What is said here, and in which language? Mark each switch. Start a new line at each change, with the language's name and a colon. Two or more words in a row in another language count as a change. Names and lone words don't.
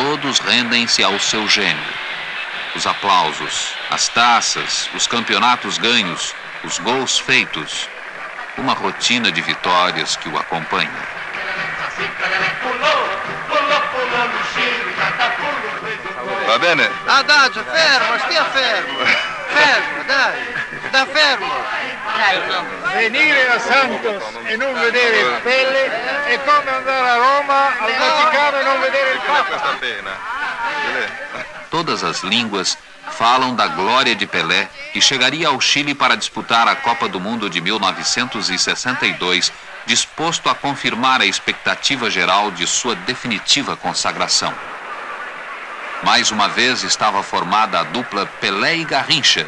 Portuguese: todos rendem-se ao seu gênio. Os aplausos, as taças, os campeonatos ganhos, os gols feitos, uma rotina de vitórias que o acompanha.
Italian: Va bene? Adagio, fermo, stia fermo. Fermo, dai. Da fermo. Venire a Santos e non vedere Pelle è come andare a Roma, al Vaticano e non vedere il Papa. Questa pena.
Portuguese: Todas as línguas falam da glória de Pelé, que chegaria ao Chile para disputar a Copa do Mundo de 1962, disposto a confirmar a expectativa geral de sua definitiva consagração. Mais uma vez estava formada a dupla Pelé e Garrincha.